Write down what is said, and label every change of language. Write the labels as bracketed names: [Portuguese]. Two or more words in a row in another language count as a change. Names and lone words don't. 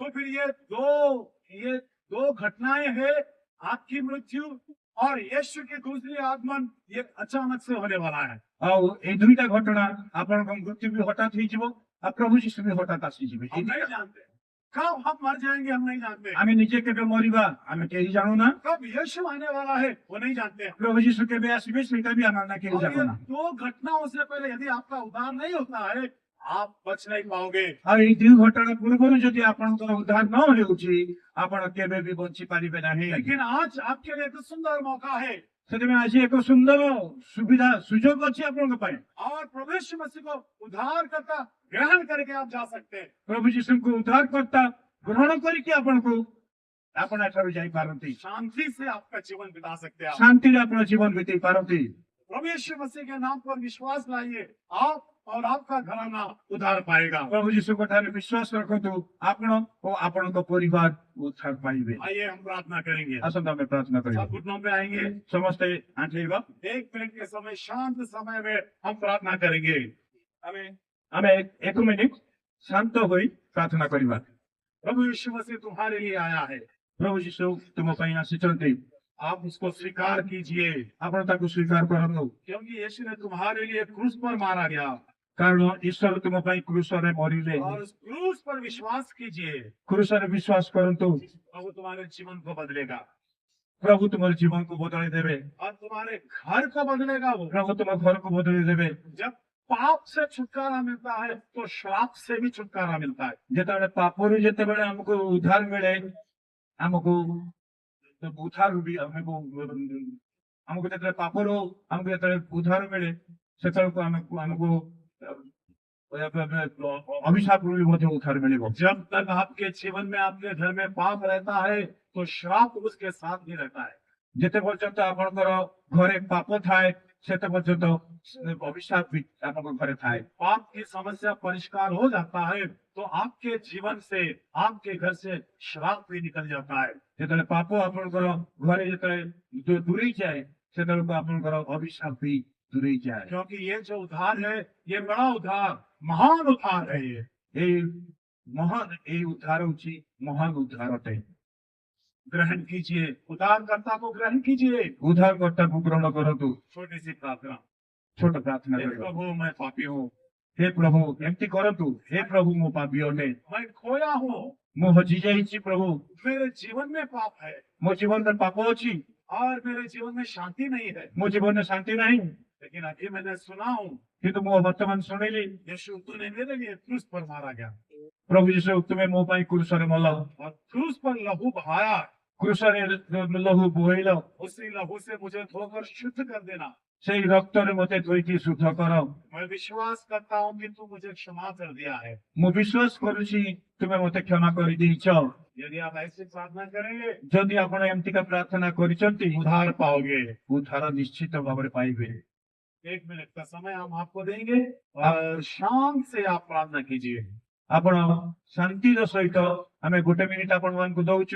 [Hindi] तो फिर ये दो घटनाएं हैं, आपकी मृत्यु और यीशु की दूसरी आगमन, ये अचानक से होने वाला है। [Odia] ଆଓ ଏ ଦୁଇଟା ଘଟଣା ଆପଣ କୋ ମୃତ୍ୟୁ ଭି ହଠାତ ହି ଜିବୋ ଆ ପ୍ରଭୁ ଯୀଶୁ ଭି ହଠାତ ଆସି ଜିବେ। [Hindi] हम नहीं जानते कब हम मर जाएंगे हम नहीं जानते, [Odia] ଆମେ ନିଜେ କେବେ ମରିବା ଆମେ କେହି ଜାଣୁନା। [Hindi] कब यीशु आने वाला है वो नहीं जानते हैं। [Odia] ପ୍ରଭୁ ଯୀଶୁ କେବେ ଆସିବେ ସେଇଟା ବି ଆମେ କେହି [Hindi] और ये [Odia] ଜାଣୁନା। [Hindi] दो घटनाओं से पहले यदि आपका उद्धार नहीं होता है आप बच नहीं पाओगे। [Odia] ଆଉ ଏଇ ଦୁଇ ଘଟଣା ପୂର୍ବରୁ ଯଦି ଆପଣଙ୍କର ଉଦ୍ଧାର ନ ହେଉଛି ଆପଣ କେବେ ବି ବଞ୍ଚି ପାରିବେ ନାହିଁ। [Hindi] लेकिन आज आपके लिए एक सुंदर मौका है [Odia] ସେଥିପାଇଁ ଆଜି ଏକ ସୁନ୍ଦର ସୁବିଧା ସୁଯୋଗ ଅଛି ଆପଣଙ୍କ ପାଇଁ। [Hindi] और प्रभु यीशु मसीह को उद्धार करता ग्रहण करके आप जा सकते हैं। [Odia] ପ୍ରଭୁ ଯୀଶୁଙ୍କୁ ଉଦ୍ଧାରକର୍ତ୍ତା ଗ୍ରହଣ କରିକି ଆପଣ ଏଠାରୁ ଯାଇପାରନ୍ତି। [Hindi] शांति से आपका जीवन बिता सकते हैं आप। [Odia] ଶାନ୍ତିରେ ଆପଣ ଜୀବନ ବିତେଇ ପାରନ୍ତି। [Hindi] प्रभु यीशु मसीह के नाम पर विश्वास लाइए, आप और आपका घराना उद्धार पाएगा। [Odia] ପ୍ରଭୁ ଯୀଶୁଙ୍କ ଠାରେ ବିଶ୍ୱାସ ରଖନ୍ତୁ, ଆପଣ ଓ ଆପଣଙ୍କ ପରିବାର ଉଦ୍ଧାର ପାଇବେ। [Hindi] आइए हम प्रार्थना करेंगे, [Odia] ଆସନ୍ତୁ ଆମେ ପ୍ରାର୍ଥନା କରିବା। [Hindi] सब घुटनों पे आएंगे, [Odia] ସମସ୍ତେ ଆଣ୍ଠେଇବା। [Hindi] 1 मिनट के समय शांत समय में हम प्रार्थना करेंगे। [Odia] ଆମେ 1 ମିନିଟ ଶାନ୍ତ ହୋଇ ପ୍ରାର୍ଥନା କରିବା। [Hindi] प्रभु यीशु मसीह तुम्हारे लिए आया है, [Odia] ପ୍ରଭୁ ଯୀଶୁ ତୁମ ପାଇଁ ଆସିଛନ୍ତି, [Hindi] आप उसको स्वीकार कीजिए, [Odia] ଆପଣ ତାକୁ ସ୍ୱୀକାର କରନ୍ତୁ। [Hindi] क्योंकि यीशु ने तुम्हारे लिए क्रूस पर मारा गया [Odia] କାରଣ ଈଶ୍ୱର ତୁମ ପାଇଁ କ୍ରୁଶରେ ମରିଲେ। [Hindi] और उस क्रूस पर विश्वास कीजिए, [Odia] କ୍ରୁଶରେ ବିଶ୍ୱାସ କରନ୍ତୁ, [Hindi] प्रभु तुम्हारे जीवन को बदलेगा [Odia] ପ୍ରଭୁ ତୁମର ଜୀବନକୁ ବଦଳେଇ ଦେବେ। [Hindi] और तुम्हारे घर को बदलेगा। वो [Odia] ପ୍ରଭୁ ତୁମ ଘରକୁ ବଦଳେଇ ଦେବେ। [Hindi] जब पाप से छुटकारा मिलता है तो श्राप से भी छुटकारा मिलता है। [Odia] ଯେତେବେଳେ ପାପରୁ ଯେତେବେଳେ ଆମକୁ ଉଦ୍ଧାର ମିଳେ, ଆମକୁ ଉଦ୍ଧାର ବି ଆମକୁ ଯେତେବେଳେ ପାପରୁ ଆମକୁ ଯେତେବେଳେ ଉଦ୍ଧାର ମିଳେ ସେତେବେଳକୁ ଆମକୁ ଅଭିଶାପରୁ ବି ମଧ୍ୟ ଉଦ୍ଧାର ମିଳିବ। [Hindi] जब तक आपके जीवन में आपके घर में पाप रहता है तो श्राप उसके साथ भी रहता है। [Odia] ଯେତେ ପର୍ଯ୍ୟନ୍ତ ଆପଣଙ୍କର ଘରେ ପାପ ଥାଏ ସେତେ ପର୍ଯ୍ୟନ୍ତ ଅଭିଶାପ ବି ଆପଣଙ୍କ ଘରେ ଥାଏ। [Hindi] पाप की समस्या परिष्कार हो जाता है तो आपके जीवन से आपके घर से श्राप भी निकल जाता है। [Odia] ଯେତେବେଳେ ପାପ ଆପଣଙ୍କର ଘରେ ଯେତେବେଳେ ଦୂରେଇ ଯାଏ ସେତେବେଳକୁ ଆପଣଙ୍କର ଅଭିଶାପ ବି ଦୂରେଇ ଯାଏ। [Hindi] क्योंकि ये जो उद्धार है ये बड़ा उद्धार, महान उद्धार है। ये [Odia] ଏଇ ଉଦ୍ଧାର ହଉଛି ମହାନ ଉଦ୍ଧାର ଅଟେ। [Hindi] ग्रहण कीजिए, उद्धारकर्ता को ग्रहण कीजिए। [Odia] ଉଦ୍ଧାରକର୍ତ୍ତାକୁ ଗ୍ରହଣ କରନ୍ତୁ। [Hindi] छोटी सी प्रार्थना, [Odia] ଛୋଟ ପ୍ରାର୍ଥନା [Hindi] हे [Odia] କରିବା। [Hindi] प्रभु मैं पापी हूँ, [Odia] ହେ ପ୍ରଭୁ ଏମିତି କରନ୍ତୁ, ହେ ପ୍ରଭୁ ମୁଁ ପାପୀ ଅଟେ, [Hindi] मैं खोया हूँ, [Odia] ମୁଁ ହଜି ଯାଇଛି। ପ୍ରଭୁ [Hindi] मेरे जीवन में पाप है [Odia] ମୋ ଜୀବନରେ ପାପ ଅଛି, [Hindi] और मेरे जीवन में शांति नहीं है। [Odia] ମୋ ଜୀବନରେ ଶାନ୍ତି ନାହିଁ। [Hindi] लेकिन अभी मैंने सुना हूँ [Odia] କିନ୍ତୁ ମୁଁ ବର୍ତ୍ତମାନ ଶୁଣିଲି [Hindi] यीशु तूने मेरे लिए क्रूस पर मारा गया [Odia] ପ୍ରଭୁ ଯୀଶୁ ତୁମେ ମୋ ପାଇଁ କ୍ରୁଶରେ ମଲ, [Hindi] और क्रूस पर लहू बहाया, [Odia] କ୍ରୁଶରେ ଲହୁ ବୋହିଲ, [Hindi] उसी लहू से मुझे धोकर शुद्ध कर देना। [Odia] ସେଇ ରକ୍ତରେ ମତେ ଧୋଇକି ଶୁଦ୍ଧ କର। [Hindi] मैं विश्वास करता हूँ कि तू मुझे क्षमा कर दिया है। [Odia] ମୁଁ ବିଶ୍ୱାସ କରୁଛି ତୁମେ ମତେ କ୍ଷମା କରିଦେଇଛ। [Hindi] यदि आप ऐसी प्रार्थना करेंगे [Odia] ଯଦି ଆପଣ ଏମିତିକା ପ୍ରାର୍ଥନା କରିଛନ୍ତି [Hindi] उद्धार पाओगे। [Odia] ଉଦ୍ଧାର ନିଶ୍ଚିତ ଭାବରେ ପାଇବେ। [Hindi] 1 मिनट का समय हम आपको देंगे और शांत से आप प्रार्थना कीजिए। [Odia] ଆପଣ ଶାନ୍ତିର ସହିତ ଆମେ 1 ମିନିଟ ଆପଣମାନଙ୍କୁ ଦଉଛୁ।